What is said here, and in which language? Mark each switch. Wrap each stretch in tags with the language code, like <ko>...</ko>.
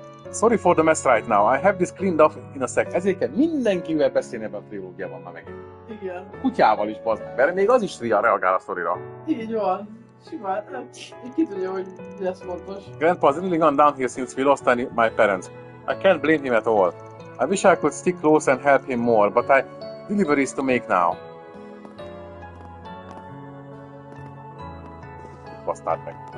<en>Sorry for the mess right now. I have this cleaned up in a sec.</en> <hu>Ezért kell mindenkivel beszélni ebben a trilógiában már megint. Igen. Kutyával is, bazd, mert még az is reagál a sztorira. Így van. Simán, ki tudja, hogy mi lesz fontos.</hu> <en>Grandpa's really gone down here since we lost my parents. I can't blame him at all. I wish I could stick close and help him more, but I deliveries to make now.</en> <hu>Basztáld meg.</hu>